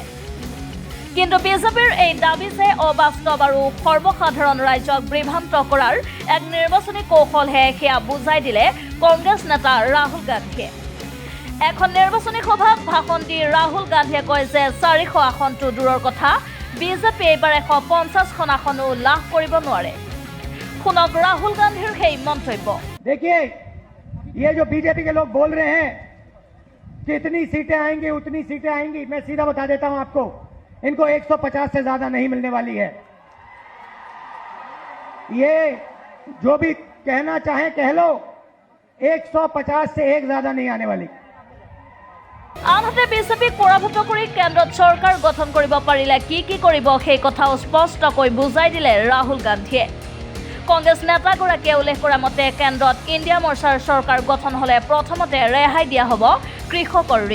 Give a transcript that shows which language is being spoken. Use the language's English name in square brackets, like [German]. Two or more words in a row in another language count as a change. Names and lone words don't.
[Assamese] কিন্তু বিজেপিৰ এই দাবী যে অবাস্তৱ আৰু সৰ্বসাধাৰণ ৰাইজক বিভ্ৰান্ত কৰাৰ এক নিৰ্বাচনী কৌশলহে সেয়া বুজাই দিলে কংগ্ৰেছ নেতা ৰাহুল গান্ধীয়ে। এখন নিৰ্বাচনী সভাত ভাষণ দি ৰাহুল গান্ধীয়ে কয় যে 400 আসনটো দূৰৰ কথা, বিজেপি এইবাৰ 150খন আসনো লাভ কৰিব নোৱাৰে। শুনক राहुल गांधी সেই মন্তব্য। [Hindi] देखिए, ये जो बीजेपी के लोग बोल रहे हैं कि इतनी सीटें आएंगी उतनी सीटें आएंगी, मैं सीधा बता देता हूं आपको, इनको 150 से ज्यादा नहीं मिलने वाली है। ये जो भी कहना चाहे कह लो, 150 से एक ज्यादा नहीं आने वाली। [Assamese] আনহাতে বিজেপিক পৰাভূত কৰি কেন্দ্ৰত চৰকাৰ গঠন কৰিব পাৰিলে কি কৰিব সেই কথাও স্পষ্টকৈ বুজাই দিলে ৰাহুল গান্ধীয়ে। কংগ্ৰেছ নেতাগৰাকীয়ে উল্লেখ কৰা মতে কেন্দ্ৰত ইণ্ডিয়া মৰ্চাৰ চৰকাৰ গঠন হ'লে প্ৰথমতে ৰেহাই দিয়া হ'ব কৃষকৰ ঋণ।